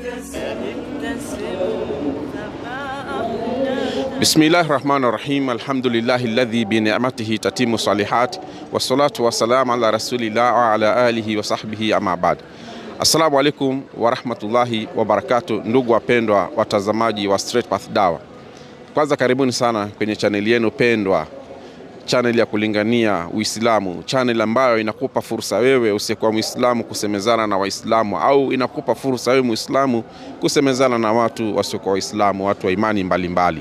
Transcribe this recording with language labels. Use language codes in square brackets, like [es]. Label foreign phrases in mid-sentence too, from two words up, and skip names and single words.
[ar] بسم الله الرحمن الرحيم الحمد لله الذي بنعمته تتم الصالحات والصلاة والسلام على رسول الله وعلى آله وصحبه أما بعد. السلام عليكم ورحمة الله وبركاته. [sw] Ndugu wapendwa watazamaji wa Straight Path Dawa, kwanza karibuni sana kwenye channel yenu pendwa, channel ya kulingania Uislamu, channel ambayo inakupa fursa wewe usiyekuwa Muislamu kusemezana na Waislamu, au inakupa fursa wewe Muislamu kusemezana na watu wasiokuwa Waislamu, watu wa imani mbalimbali.